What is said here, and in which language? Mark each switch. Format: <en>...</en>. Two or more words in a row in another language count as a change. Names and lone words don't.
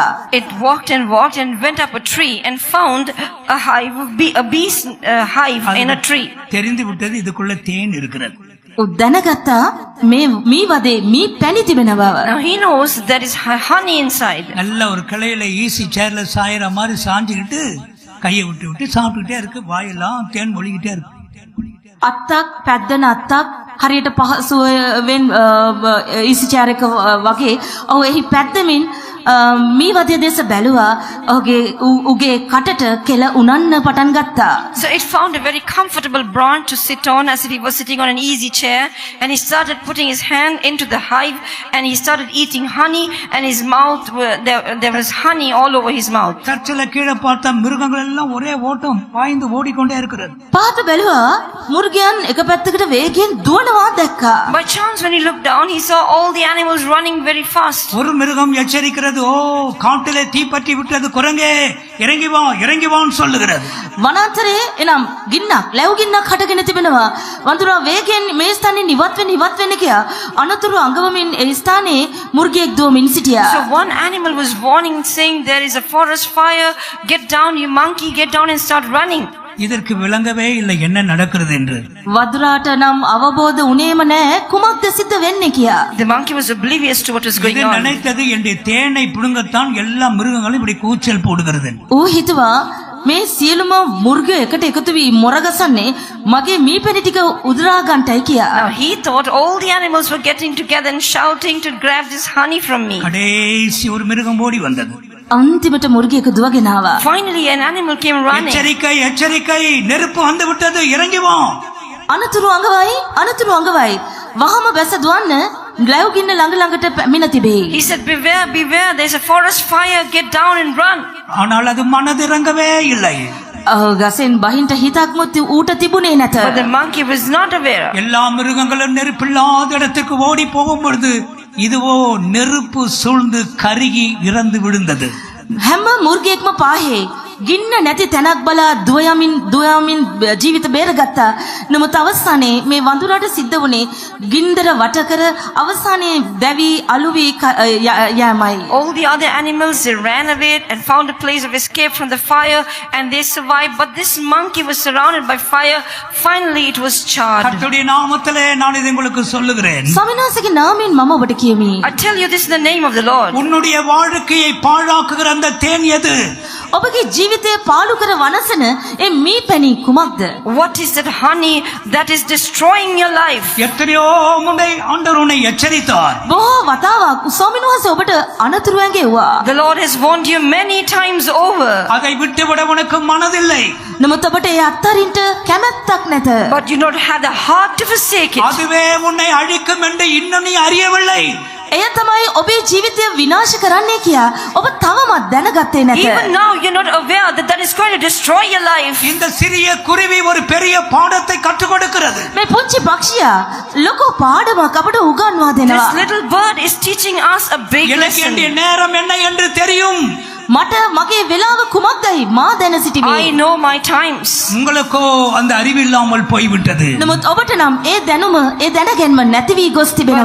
<en>It walked and went up a tree and found a bee's hive in a tree.</en> <ta>தெரிந்து விட்டது இதுக்குள்ள தேன் இருக்கிறது.</ta> <si>දැනගත්තා මේ මී වදේ මී පැණි තිබෙනවා.</si> <en>Now he knows there is honey inside.</en> <ta>நல்ல ஒரு கிளையில</ta> <en>easy chairல</en> <ta>சாயிற மாதிரி சாஞ்சுக்கிட்டு கையை விட்டு விட்டு சாப்பிட்டுக்கிட்டே இருக்கு. வாயெல்லாம் தேன் ஒழிக்கிட்டே இருக்கு.</ta> <si>අත්තක් පැද්දන අත්තක් හරියට පහසුවෙන් ඉසිචාරක වගේ ඔහු එහි පැද්දමින් මී වදය දෙස බැලුවා. උගේ කටට කෙල උනන්න පටන් ගත්තා.</si> <en>So it found a very comfortable branch to sit on as if he was sitting on an easy chair, and he started putting his hand into the hive and he started eating honey, and his mouth there was honey all over his mouth.</en> <ta>சர்ச்சில் கீழே பார்த்தா மிருகங்கள் எல்லாம் ஒரே ஓட்டம் பாய்ந்து ஓடிக்கொண்டே இருக்கிறது.</ta> <si>පහත බැලුවා මුර්ගයන් එක පැත්තකට වේගයෙන් දුවනවා දැක්කා.</si> <en>By chance when he looked down, he saw all the animals running very fast.</en> <ta>ஒரு மிருகம் எச்சரிக்கிறது, ஓ காட்டிலே தீப்பற்றி விட்டது குரங்கே, இறங்கி வான்னு சொல்லுகிறது.</ta> <si>වනාන්තරයේ එනම් ගින්නක් ලැබු ගින්නක් හටගෙන තිබෙනවා. වඳුරා වේගයෙන් මේ ස්ථානයේ ඉවත් වෙන්න කියා අනතුරු අඟවමින් ඒ ස්ථානයේ මුර්ගයෙක් දුවමින් සිටියා.</si> <en>So one animal was warning, saying, there is a forest fire, get down you monkey, get down and start running.</en> <ta>இதற்கு விளங்கவே இல்லை என்ன நடக்கிறது என்று.</ta> <si>වදුරාට නම් අවබෝධ උනේම නැහැ කුමක්ද සිද්ධ වෙන්නේ කියා.</si> <en>The monkey was oblivious to what was going</en> <ta>இது</ta> <en>on.</en> <ta>நினைத்தது என்னுடைய தேனை புடுங்கத்தான் எல்லா மிருகங்களும் இப்படி கூச்சல் போடுகிறது.</ta> <si>ඌ හිතුවා මේ සියලුම මුර්ග එකට එකතු වී මොරගසන්නේ මගේ මී පැණි ටික උදුරා ගන්නටයි කියා.</si> <en>Now he thought all the animals were getting together and shouting to grab this honey from me.</en> <ta>கடைசி ஒரு மிருகம் ஓடி வந்தது.</ta> <si>අන්තිමට මුර්ගයෙක් දුවගෙන ආවා.</si> <en>Finally an animal came running.</en> <ta>எச்சரிக்கை, நெருப்பு வந்து விட்டது, இறங்கி வா.</ta> <si>අනතුරු අඟවයි වහම බැස දුවන්න ලැබු ගින්න ළඟට පැමිණ තිබේ.</si> <en>He said, beware, there's a forest fire, get down and run.</en> <ta>ஆனால் அது மனதிறங்கவே இல்லை.</ta> <si>ගසෙන් බහින්ට හිතක්මුත් ඌට තිබුණේ නැත.</si> <en>But the monkey was not aware.</en> <ta>எல்லா மிருகங்களும் நெருப்பில்லாத இடத்துக்கு ஓடி போகும் பொழுது இதுவோ நெருப்பு சூழ்ந்து கருகி இறந்து விழுந்தது.</ta> <si>හැම මුර්ගයෙක්ම පාහේ ගින්න නැති තැනක් බලා දුවයමින් ජීවිත බේරගත්තා. නමුත් අවසානයේ මේ වඳුරාට සිද්ධ වුණේ ගින්දර වට කර අවසානයේ දැවි අලුවි යෑමයි.</si> <en>All the other animals, they ran away and found a place of escape from the fire and they survived. But this monkey was surrounded by fire. Finally it was charred.</en> <ta>கர்த்தருடைய நாமத்திலே நான் இதை உங்களுக்கு சொல்லுகிறேன்.</ta> <si>ස්වාමීන් වහන්සේගේ නාමයෙන් මම ඔබට කියමි.</si> <en>I tell you, this is the name of the Lord.</en> <ta>உன்னுடைய வாழ்க்கையை பாழாக்குகிற அந்த தேன் எது?</ta> <si>ඔබගේ ජීවිතය පාලු කර වනසන ඒ මීපැණි කුමක්ද?</si> <en>What is that honey that is destroying your life?</en> <ta>எத்தனையோ முறை ஆண்டவர் உன்னை எச்சரித்தார்.</ta> <si>බොහෝ වතාවක් ස්වාමීන් වහන්සේ ඔබට අනතුරු ඇඟෙව්වා.</si> <en>The Lord has warned you many times over.</en> <ta>அதை விட்டுவிட உனக்கு மனதில்லை.</ta> <si>නමුත් ඔබට ඒ අත්තරින්ට කැමැත්තක් නැත.</si> <en>But you don't have the heart to forsake it.</en> <ta>அதுவே உன்னை அழிக்கும் என்று இன்னும் நீ அறியவில்லை.</ta> <si>එය තමයි ඔබේ ජීවිතය විනාශ කරන්නේ කියා ඔබ තවමත් දැනගත්තේ නැත.</si> <en>Even now you're not aware that that is going to destroy your life.</en> <ta>இந்த சிறிய குருவி ஒரு பெரிய பாடத்தை கற்றுக் கொடுக்கிறது.</ta> <si>මේ පුංචි පක්ෂියා ලොකු පාඩමක් අපට උගන්වා</si> <en>This</en> <si>දෙනවා.</si> <en>little bird is teaching us a big</en> <ta>எனக்கு</ta> <en>lesson.</en> <ta>என்னுடைய நேரம் என்ன என்று தெரியும்.</ta> <si>මට මගේ වෙලාව කුමක්දයි මා දැන</si> <en>I</en> <si>සිටිමි.</si> <en>know my times.</en> <ta>உங்களுக்கோ அந்த அறிவில்லாமல் போய்விட்டது.</ta> <si>නමුත් ඔබට නම් ඒ දැනුම ඒ දැනගැන්ම නැති වී ගොස් තිබෙනවා.</si>